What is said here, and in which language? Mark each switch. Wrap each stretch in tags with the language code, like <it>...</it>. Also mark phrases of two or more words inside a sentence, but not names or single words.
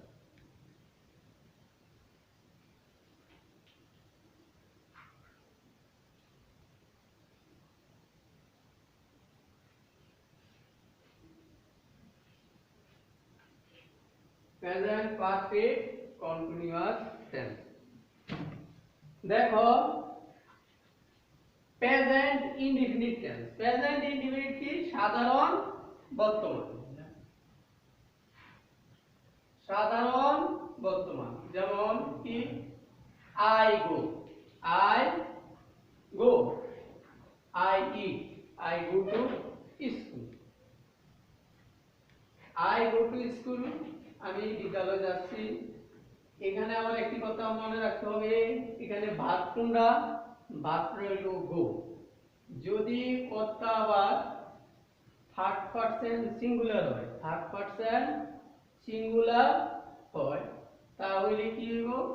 <en>Present perfect continuous tense.</en> <bn>देखो</bn> <en>present indefinite tense. present indefinite</en> <bn>কি? সাধারণ বর্তমান। সাধারণ বর্তমান যেমন কি</bn> <en>I go, I go, I eat, I go to school. I go to school,</en> <bn>আমি বিদ্যালয়ে যাচ্ছি। এখানে আমার একটি কথা মনে রাখতে হবে, এখানে ভার্ব কোনটা? ভার্ব হলো গো। যদি কথা আবার</bn> <en>third person singular</en> <bn>হয়,</bn> <en>third person singular</en> <bn>হয়, তাহলে কি হইব?</bn>